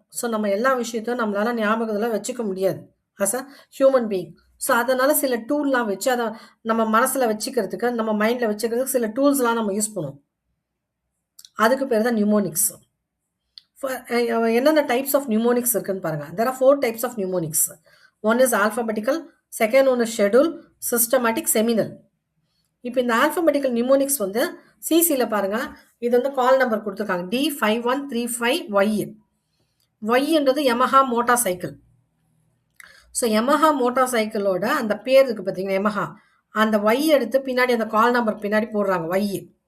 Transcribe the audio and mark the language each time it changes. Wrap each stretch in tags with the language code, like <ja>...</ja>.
<ta>So நம்ம எல்லா விஷயத்தையும் நம்மளால் ஞாபகத்தில் வச்சுக்க முடியாது</ta> <en>As a human being.</en> <ta>So அதனால் சில டூல்லாம் வச்சு அதை நம்ம மனசில் வச்சுக்கிறதுக்கு, நம்ம மைண்டில் வச்சுக்கிறதுக்கு சில டூல்ஸ்லாம் நம்ம யூஸ் பண்ணுவோம். அதுக்கு பேர் தான் நிமோனிக்ஸ். என்னென்ன டைப்ஸ் ஆஃப் நியூமோனிக்ஸ் இருக்குன்னு பாருங்க.</ta> <en>there are 4 types of mnemonics. One is alphabetical, second one is schedule, systematic, seminal.</en> <ta>இப்போ இந்த alphabetical mnemonics வந்து சிசியில் பாருங்க. இது வந்து கால் நம்பர் கொடுத்துருக்காங்க D5135Y. ஒய்ன்றது Yamaha motor cycle. So Yamaha motor சைக்கிளோட அந்த பேர் இருக்குது பார்த்தீங்கன்னா யமஹா, அந்த ஒய் எடுத்து பின்னாடி அந்த கால் நம்பர் பின்னாடி போடுறாங்க ஒய்.</ta>